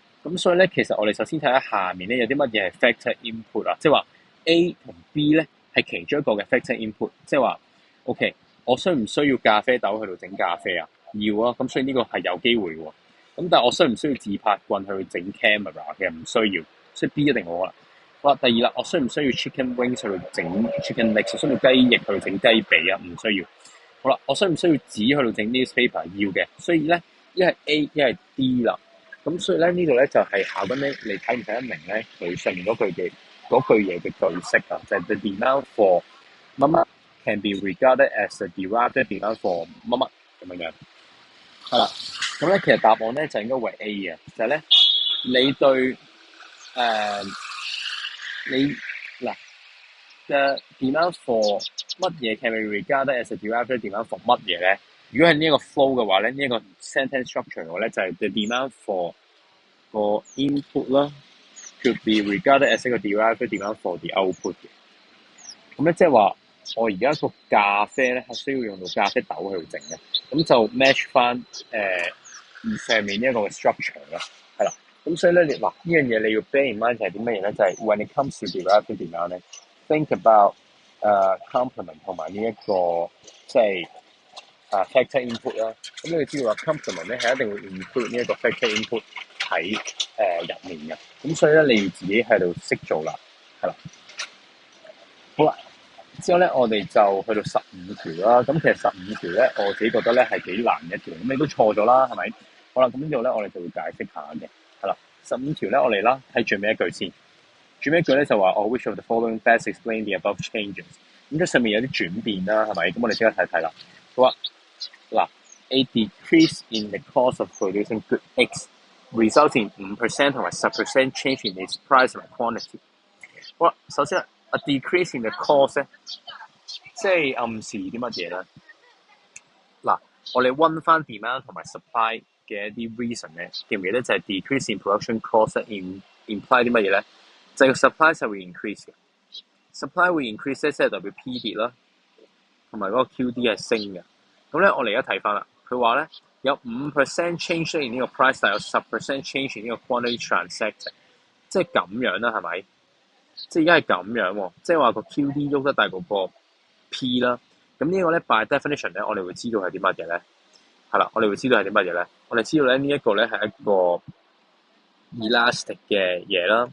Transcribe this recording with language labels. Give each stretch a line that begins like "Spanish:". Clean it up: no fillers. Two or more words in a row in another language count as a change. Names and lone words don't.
Cantonese: 咁所以咧，其實我哋首先睇下下面咧有啲乜嘢係
English: factor input
Cantonese: 啊，即係話 A 同 B 咧係其中一個嘅
English: factor input，
Cantonese: 即係話 OK，我需唔需要咖啡豆去到整咖啡啊？要啊，咁所以呢個係有機會喎。咁但係我需唔需要自拍棍去整 camera？其實唔需要，所以 B 一定好啦。好啦，第二啦，我需唔需要
English: chicken wings
Cantonese: 去到整
English: chicken legs？
Cantonese: 需唔需要雞翼去到整雞髀啊？唔需要。好啦，我需唔需要紙去到整 newspaper？要嘅，所以咧一係 A 一係 D 啦。咁所以咧呢度咧就係考緊咧，你睇唔睇得明咧？佢上面嗰句嘢嘅句式啊，就係
English: the demand for
Cantonese: 乜乜
English: can be regarded as a derived demand for
Cantonese: 乜乜咁樣樣。係啦，咁咧其實答案咧就應該為 A 嘅，就係咧你對你嗱嘅
English: demand for
Cantonese: 乜嘢
English: can be regarded as a derived demand for
Cantonese: 乜嘢咧？如果係呢一個 flow 嘅話咧，呢一個
English: sentence structure
Cantonese: 嘅話咧，就係
English: the demand for
Cantonese: 個 input 啦 ，
English: could be regarded as
Cantonese: 一個
English: derived demand for the output
Cantonese: 嘅。咁咧即係話，我而家個咖啡咧係需要用到咖啡豆去整嘅，咁就 match 翻上面呢一個嘅 structure 啦，係啦。咁所以咧，呢樣嘢你要
English: bear in mind
Cantonese: 係啲乜嘢咧？就係
English: when it comes to derived demand
Cantonese: 咧，
English: think about complement
Cantonese: 同埋呢一個即係
English: factor input
Cantonese: 啦。咁你要知道話 complement 咧係一定會 include 呢一個
English: factor input
Cantonese: 喺入面嘅。咁所以咧你要自己喺度識做啦，係啦。好啦，之後咧我哋就去到15條啦。咁其實15條咧我自己覺得咧係幾難一條，咁你都錯咗啦，係咪？好啦，咁呢度咧我哋就會解釋下嘅，係啦。15條咧我哋啦睇最尾一句先。最尾一句咧就話
English: which of the following best explain the above changes。
Cantonese: 咁即上面有啲轉變啦，係咪？咁我哋即刻睇睇啦。好啊，嗱
English: ，a decrease in the cost of producing good X results in 5% 同埋10% change in its price and quantity。
Cantonese: 好啦，首先
English: a decrease in the cost
Cantonese: 咧，即係暗示啲乜嘢咧？嗱，我哋溫翻 demand 同埋 supply 嘅一啲 reason 咧，記唔記得就係
English: decrease in production cost imply
Cantonese: 啲乜嘢咧？就係個 supply 就會 increase 嘅 ，supply 會 increase 咧，即係代表 P 跌啦，同埋嗰個 QD 係升嘅。咁咧，我哋而家睇翻啦，佢話咧有5%
English: change in
Cantonese: 呢個 price，但有10%
English: change in
Cantonese: 呢個
English: quantity transacted，
Cantonese: 即係咁樣啦，係咪？即係而家係咁樣喎，即係話個 QD 喐得大過個 P 啦。咁呢個咧
English: by definition
Cantonese: 咧，我哋會知道係啲乜嘢咧？係啦，我哋會知道係啲乜嘢咧？我哋知道咧呢一個咧係一個 elastic 嘅嘢啦。